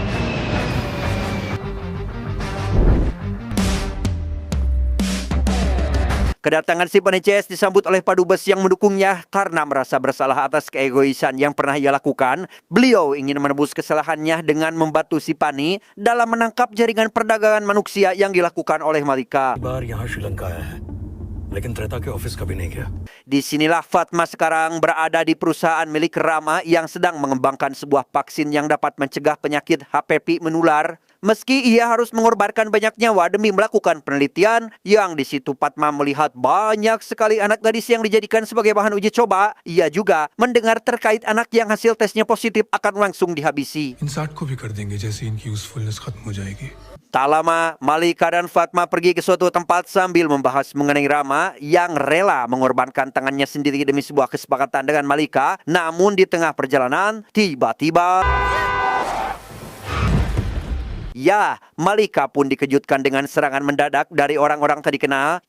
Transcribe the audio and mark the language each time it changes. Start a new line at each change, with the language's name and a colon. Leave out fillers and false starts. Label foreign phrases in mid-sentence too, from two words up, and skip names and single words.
Indonesian: Kedatangan si Pani CS disambut oleh padubes yang mendukungnya karena merasa bersalah atas keegoisan yang pernah ia lakukan. Beliau ingin menebus kesalahannya dengan membantu si Pani dalam menangkap jaringan perdagangan manusia yang dilakukan oleh Malika.
Hindi: बार यहाँ श्रीलंका आया है लेकिन त्रेता के ऑफिस कभी नहीं गया
Indonesian: Disinilah Fatma sekarang berada di perusahaan milik Rama yang sedang mengembangkan sebuah vaksin yang dapat mencegah penyakit HPV menular. Meski ia harus mengorbankan banyak nyawa demi melakukan penelitian, yang di situ Fatma melihat banyak sekali anak gadis yang dijadikan sebagai bahan uji coba. Ia juga mendengar terkait anak yang hasil tesnya positif akan langsung dihabisi.
Hindi: इन 60 को भी कर देंगे जैसे इनकी यूजफुलनेस खत्म हो जाएगी।
Indonesian: Tak lama, Malika dan Fatma pergi ke suatu tempat sambil membahas mengenai Rama yang rela mengorbankan tangannya sendiri demi sebuah kesepakatan dengan Malika. Namun di tengah perjalanan, tiba-tiba... Ya, Malika pun dikejutkan dengan serangan mendadak dari orang-orang tak dikenal.